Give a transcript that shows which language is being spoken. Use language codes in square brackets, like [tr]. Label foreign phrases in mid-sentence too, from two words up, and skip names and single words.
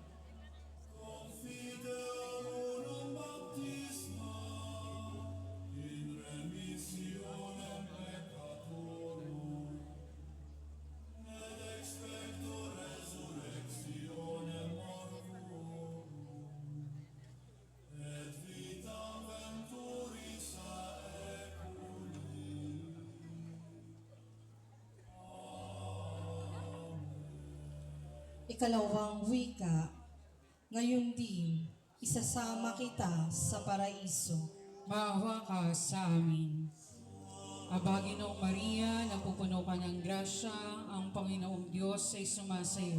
[la] confideam unum baptismam, in remissionem peccatorum, et expecto resurrectionem mortuorum, et vitam venturis saeculi. [tl] Ikalawang wika, ngayon din, isasama kita sa paraiso. Maawa ka sa amin. Aba, Ginoong Maria, napupuno ka ng grasya, ang Panginoong Diyos ay sumasayo.